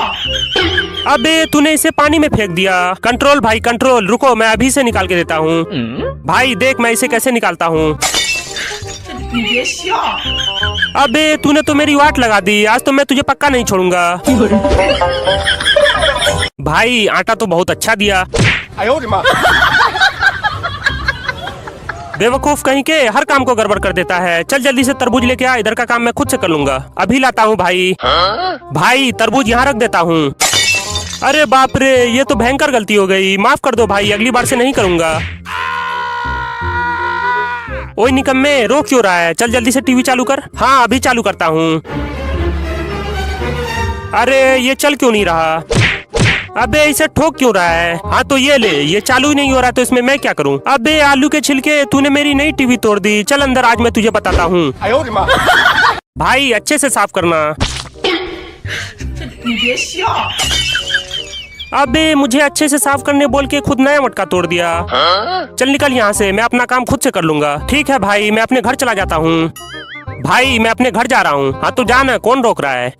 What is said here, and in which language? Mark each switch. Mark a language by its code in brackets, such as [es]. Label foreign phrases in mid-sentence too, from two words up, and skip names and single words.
[hi] अबे तूने इसे पानी में फेंक दिया। कंट्रोल भाई कंट्रोल, रुको मैं अभी से निकाल के देता हूँ। भाई देख मैं इसे कैसे निकालता हूँ। [zh] 你别笑。 [hi] अबे तूने तो मेरी वाट लगा दी, आज तो मैं तुझे पक्का नहीं छोड़ूंगा। भाई आटा तो बहुत अच्छा दिया। [zh] 哎呦我的妈！ [hi] बेवकूफ कहीं के हर काम को गड़बड़ कर देता है। चल जल्दी से तरबूज लेके आ, इधर का काम मैं खुद से कर लूंगा। अभी लाता हूँ भाई। भाई तरबूज यहाँ रख देता हूँ। अरे बाप रे, ये तो भयंकर गलती हो गई। माफ कर दो भाई, अगली बार से नहीं करूंगा। ओए निकम्मे, रो क्यों रहा है? चल जल्दी से टीवी चालू कर। हाँ अभी चालू करता हूँ। अरे ये चल क्यों नहीं रहा? अबे इसे ठोक क्यों रहा है? हाँ तो ये ले, ये चालू ही नहीं हो रहा तो इसमें मैं क्या करूँ? अबे आलू के छिलके, तूने मेरी नई टीवी तोड़ दी। चल अंदर, आज मैं तुझे बताता हूँ। [zh] 哎呦我的妈！ [hi] भाई अच्छे से साफ करना। [zh] 你别笑， [hi] अबे मुझे अच्छे से साफ करने बोल के खुद नया मटका तोड़ दिया। चल निकल यहाँ से, मैं अपना काम खुद से कर लूंगा। ठीक है भाई, मैं अपने घर चला जाता हूँ। भाई मैं अपने घर जा रहा हूँ। हाँ तो जाना, कौन रोक रहा है?